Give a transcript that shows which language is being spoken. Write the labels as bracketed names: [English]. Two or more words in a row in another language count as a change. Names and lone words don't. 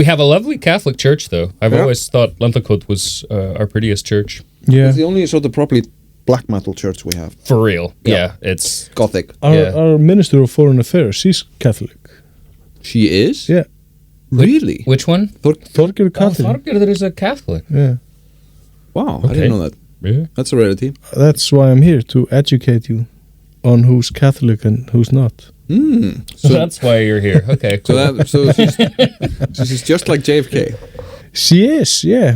[English] We have a lovely Catholic church, though. I've Yeah. always thought Lenthakoth was our prettiest church. Yeah. It's the only sort of properly black metal church we have. For real. Yeah. Yeah, it's... Gothic. Our Minister of Foreign Affairs, she's Catholic. She is? Yeah. Really? Which one? Þorgerður Katrín. Þorgerður is a Catholic. Yeah. Wow, I Okay. didn't know that. Yeah. That's a rarity. That's why I'm here, to educate you on who's Catholic and who's not. So that's why you're here. Okay, cool. So she's just like JFK She is, yeah.